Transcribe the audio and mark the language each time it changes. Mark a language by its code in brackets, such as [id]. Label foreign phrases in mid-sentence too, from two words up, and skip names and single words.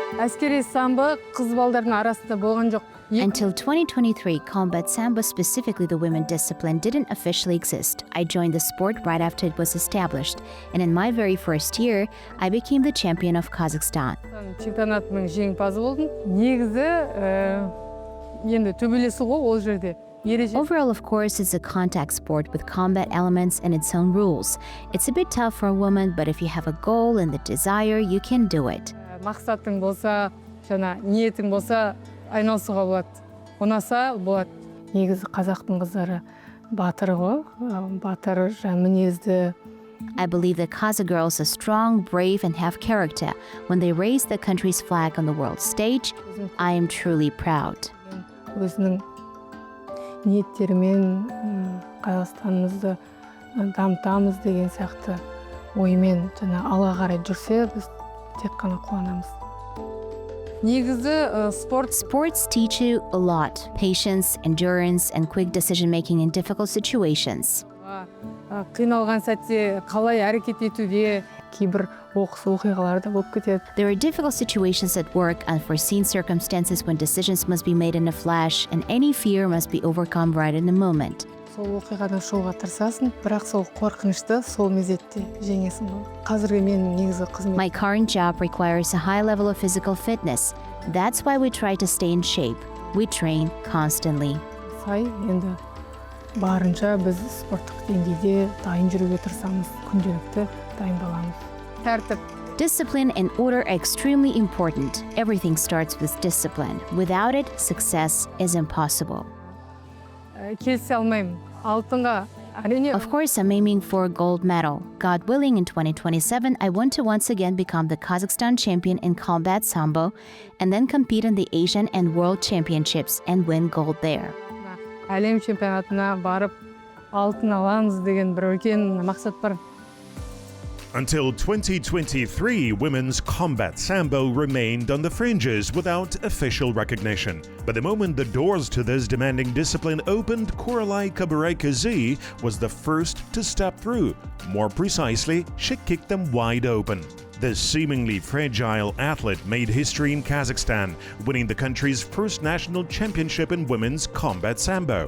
[kk] Әскери самбо қыз балдардың арасында болған жоқ. [en] Until 2023, combat Sambo, specifically the women discipline, didn't officially exist. I joined the sport right after it was established, and in my very first year, I became the champion of Kazakhstan. [kk] Чемпионатының жеңімпазы болдым. Негізі енді төбелесу ғой ол жерде. [en] Overall, of course, it's a contact sport with combat elements and its own rules. It's a bit tough for a woman, but if you have a goal and the desire, you can do it. [kk] Мақсатың болса, жана ниетің болса, айналысуға болады. Ұнаса болады. Негізі қазақтың қыздары батыр ғой, батыр, мінезді. [en] I believe that Kazakh girls are strong, brave, and have character. When they raise the country's flag on the world stage, I am truly proud. [kk] Өзінің ниеттерімен Қазақстанымызды дамытамыз деген сияқты оймен жана алға қарай жүрсе, біз тек қана қуанамыз. Негізі [en] Sports teach you a lot: patience, endurance, and quick decision-making in difficult situations. [kk] Қиналған сәтте қалай әрекет етуде кейбір оқыс оқиғалар да болып кетеді. [en] There are difficult situations at work, unforeseen circumstances when decisions must be made in a flash, and any fear must be overcome right in the moment. [kk] Сол оқиғадан шығуға тырысасың, бірақ сол қорқынышты сол мезетте жеңесің ғой. Қазіргі менің негізгі қызмет. [en] My current job requires a high level of physical fitness. That's why we try to stay in shape. We train constantly. [kk] Сай, енді барынша біз спорттық деңгейде дайын жүруге тырысамыз, күнделікті дайындаламыз. Тәртіп. [en] Discipline and order are extremely important. Everything starts with discipline. Without it, success is impossible. [kk] Келісе алмаймын. Алтынға әрине. [en] Of course, I'm aiming for a gold medal. God willing, in 2027, I want to once again become the Kazakhstan champion in combat Sambo and then compete in the Asian and World Championships and win gold there. [kk] Әлем чемпионатына барып алтын аламыз деген бір үлкен мақсат бар. [en] Until 2023, women's combat Sambo remained on the fringes without official recognition. But the moment the doors to this demanding discipline opened, Kuralay Kabyraykyzy was the first to step through. More precisely, she kicked them wide open. This seemingly fragile athlete made history in Kazakhstan, winning the country's first national championship in women's combat Sambo.